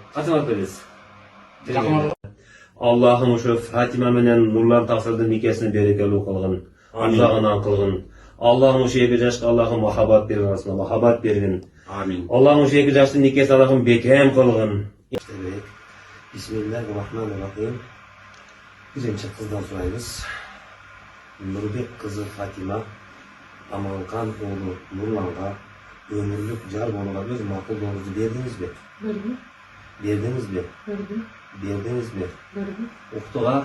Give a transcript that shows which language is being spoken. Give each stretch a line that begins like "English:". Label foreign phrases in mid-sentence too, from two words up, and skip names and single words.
Kyrgyz: Качан бересиз? Жакын Аллахым ошо Фатима менен Нурлан Таксырдын никесине берекелүү кылгын. Амжагынан кылгын. Аллахым ошо эки жашка Аллахым махаббат бергин, махаббат бергин. Амин. Аллахым ошо эки жаштын никеси Аллахым бекем кылгын.
Arabic: بسم الله الرحمن الرحيم.
Kyrgyz: Биринчи кыздан сурайбыз. Нурбек кызы Фатима Аманкан уулу Нурланга өмүрлүк жар болууга өз макулдугуңузду бердиңизби? Бердиңизби? Бердиңизби? Уктуга?